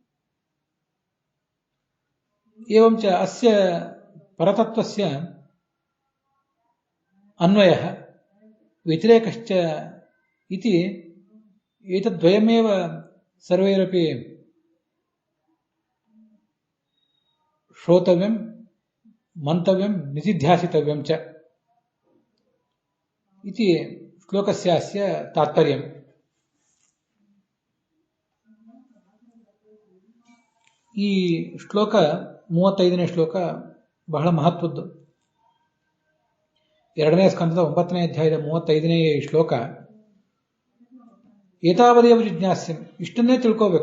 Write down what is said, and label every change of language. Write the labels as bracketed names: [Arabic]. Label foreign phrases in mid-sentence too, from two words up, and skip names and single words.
[Sanskrit] एवं च अस्य परतत्त्वस्य अन्वयः व्यतिरेकश्च इति एतद्द्वयमेव सर्वैरपि श्रोतव्यं, मन्तव्यं, निधिध्यासितव्यं च इति श्लोकस्यास्य तात्पर्यम्। [Kannada] ಈ ಶ್ಲೋಕ 35ನೇ ಶ್ಲೋಕ ಬಹಳ ಮಹತ್ವದ್ದು. 2ನೇ ಸ್ಕಂದದ 9ನೇ ಅಧ್ಯಾಯದ 35ನೇ ಶ್ಲೋಕ [Sanskrit] ಏತಾವದೇವ ಜಿಜ್ಞಾಸ್ಯಂ, [Kannada] ಇಷ್ಟನ್ನೇ ತಿಳ್ಕೋಬೇಕು.